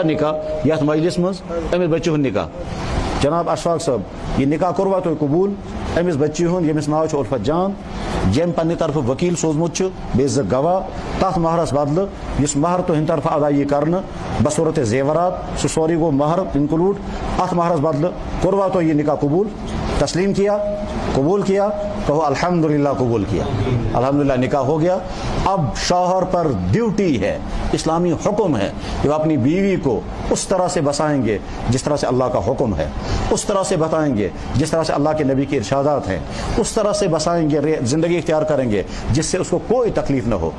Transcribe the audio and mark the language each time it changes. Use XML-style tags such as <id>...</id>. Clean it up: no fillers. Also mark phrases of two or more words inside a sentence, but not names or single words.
<ks>نکاح یتھ مجلس منٛز أمِس بچی ہُنٛد نکاح جناب اشفاق صٲب یہِ نکاح کوٚروا تُہۍ قبوٗل أمِس بچی ہُنٛد ییٚمِس ناو چھُ الفت جان ییٚمۍ پننہِ طرفہٕ وکیل سوٗزمُت چھُ بیٚیہِ 2 گواہ تَتھ مہرس بدلہٕ یُس مہر تُہنٛدِ طرفہٕ ادا یی کرنہٕ بصوٗرتِ زیورات سُہ سورُے گوٚو مہر انکلوٗڈ اَتھ مہرس بدلہٕ کوٚروا تُہۍ یہِ نکاح قبوٗل</ks> <ur>تسلیم کیا قبول کیا کہو الحمدللہ قبول کیا الحمدللہ نکاح ہو گیا. اب شوہر پر ڈیوٹی ہے اسلامی حکم ہے کہ وہ اپنی بیوی کو اس طرح سے بسائیں گے جس طرح سے اللہ کا حکم ہے اس طرح سے بتائیں گے جس طرح سے اللہ کے نبی کے ارشادات ہیں اس طرح سے بسائیں گے زندگی اختیار کریں گے جس سے اس کو کوئی تکلیف نہ ہو.</ur>